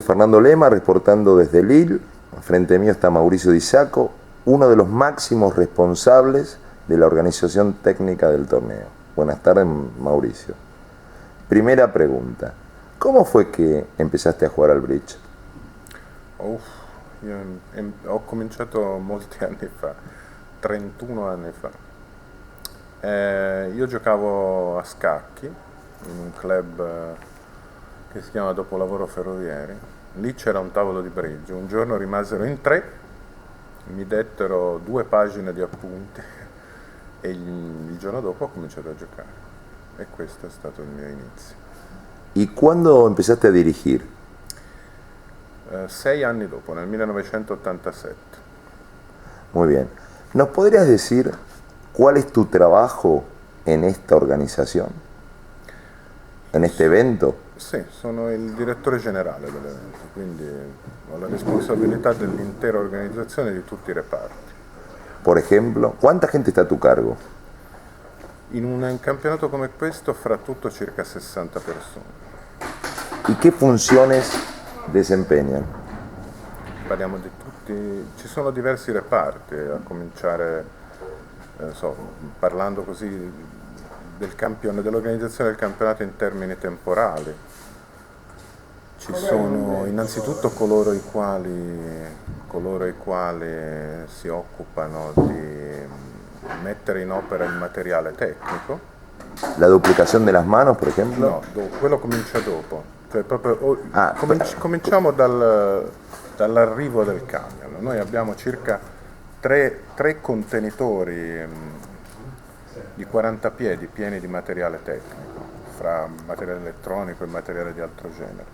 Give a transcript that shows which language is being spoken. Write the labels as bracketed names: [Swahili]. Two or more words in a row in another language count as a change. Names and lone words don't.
[Spanish] Fernando Lema reportando desde Lille. Frente mío está Mauricio Di Sacco, uno de los máximos responsables de la organización técnica del torneo. Buenas tardes, Mauricio. Primera pregunta, ¿cómo fue que empezaste a jugar al bridge? [Italian] Io ho cominciato molti anni fa, 31 anni fa. Io giocavo a scacchi in un club che si chiama Dopolavoro Ferrovieri. Lì c'era un tavolo di bridge. Un giorno rimasero in 3, mi dettero 2 pagine di appunti e il giorno dopo ho cominciato a giocare. E questo è stato il mio inizio. [Spanish] ¿Y cuándo empezaste a dirigir? [Italian] 6 anni dopo, nel 1987. [Spanish] Muy bien. ¿Nos podrías decir cuál es tu trabajo en esta organización? ¿En este evento? [Italian] Sì, sono il direttore generale dell'evento, quindi ho la responsabilità dell'intera organizzazione di tutti i reparti. [Spanish] Por ejemplo, ¿cuánta gente está a tu cargo? [Italian] In un campionato come questo, fra tutto circa 60 persone. [Spanish] ¿Y qué funciones desempeñan? [Italian] Parliamo di tutti, ci sono diversi reparti, a cominciare, parlando così dell'organizzazione del campionato in termini temporali. Ci sono innanzitutto coloro i quali si occupano di mettere in opera il materiale tecnico. [Spanish] ¿La duplicación de las manos, por ejemplo? [Italian] No, quello comincia dopo. Cioè proprio, Ah, cominciamo dall'arrivo del camion. Noi abbiamo circa 3 contenitori di 40 piedi pieni di materiale tecnico, fra materiale elettronico e materiale di altro genere.